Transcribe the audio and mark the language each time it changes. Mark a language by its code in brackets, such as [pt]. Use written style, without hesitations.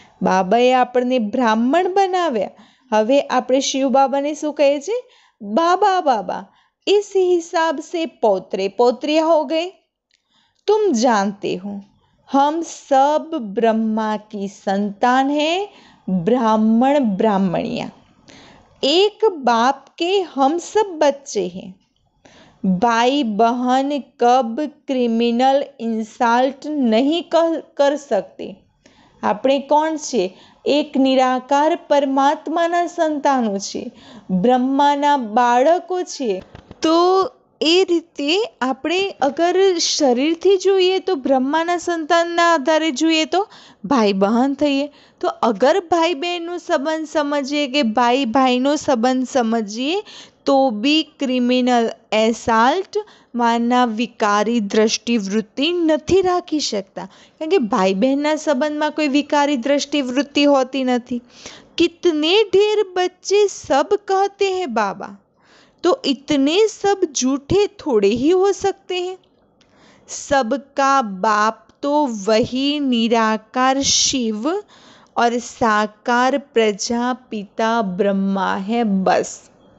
[gu] बाबाए આપણને બ્રાહ્મણ બનાવ્યા, હવે આપણે શિવ બાબાને શું કહે છે? [hi] बाबा बाबा। इस हिसाब से पौत्रे पौत्रियाँ हो गए। तुम जानते हो हम सब ब्रह्मा की संतान हैं, ब्राह्मण ब्राह्मणियाँ। एक बाप के हम सब बच्चे हैं। भाई बहन कब क्रिमिनल इंसल्ट नहीं कर सकते। [gu] આપણે કોણ છે? એક નિરાકાર પરમાત્માના સંતાનો છે, બ્રહ્માના બાળકો છે। તો એ રીતે આપણે અગર શરીરથી જોઈએ તો બ્રહ્માના સંતાનના આધારે જોઈએ તો ભાઈ બહેન થઈએ। તો અગર ભાઈ બહેનનો સંબંધ સમજીએ કે ભાઈ ભાઈનો સંબંધ સમજીએ તો બી ક્રિમિનલ એસાલ્ટ માના વિકારી દ્રષ્ટિવૃત્તિ નથી રાખી શકતા, કારણ કે ભાઈ બહેનના સંબંધમાં કોઈ વિકારી દ્રષ્ટિવૃત્તિ હોતી નથી। [hi] कितने ढेर बच्चे सब कहते हैं बाबा, तो इतने सब झूठे थोड़े ही हो सकते हैं। सबका बाप तो वही निराकार शिव और साकार प्रजापिता ब्रह्मा है, बस।